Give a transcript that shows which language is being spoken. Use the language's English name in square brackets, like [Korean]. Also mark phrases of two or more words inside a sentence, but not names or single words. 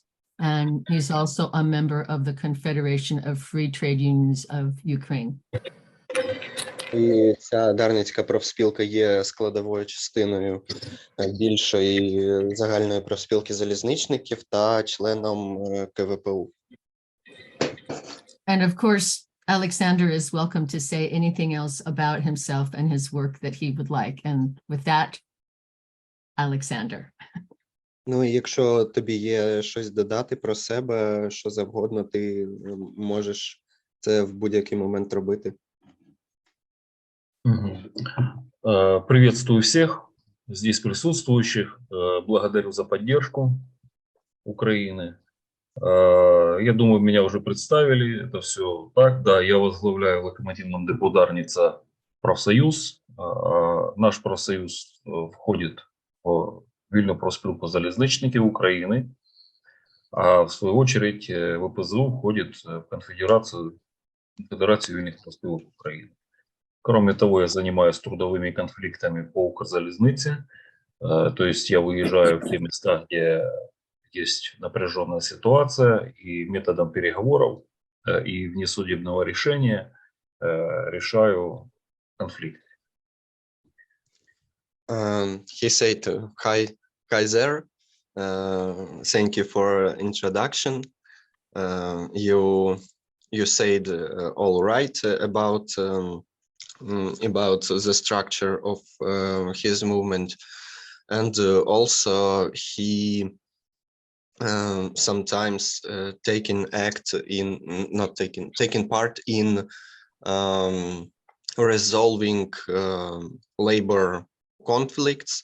[English] And he's also a member of the Confederation of Free Trade Unions of Ukraine. [Ukrainian] І ця Дарницька профспілка є складовою частиною більшої загальної профспілки залізничників та членом КВПУ. [English] And of course, Alexander is welcome to say anything else about himself and his work that he would like. And with that, Alexander. [Ukrainian] Ну, і якщо тобі є щось додати про себе, що завгодно, ти можеш це в будь-який момент робити. [Russian] Приветствую всех здесь присутствующих. Благодарю за поддержку Украины. Я думаю, меня уже представили. Это все так. Да, я возглавляю в локомотивном депо Дарница профсоюз. Наш профсоюз входит в Вільну профспілку залізничників Украины. А в свою очередь ВПЗУ входит в Конфедерацию вільних профспілок Украины. Кроме того, я занимаюсь трудовыми конфликтами по Укрзалезнице. То есть я выезжаю в те места, где есть напряженная ситуация, и методом переговоров и внесудебного решения решаю конфликты. [English] He said, hi there. Thank you for introduction. You said all right about the structure of his movement, and also he sometimes taking part in resolving labor conflicts.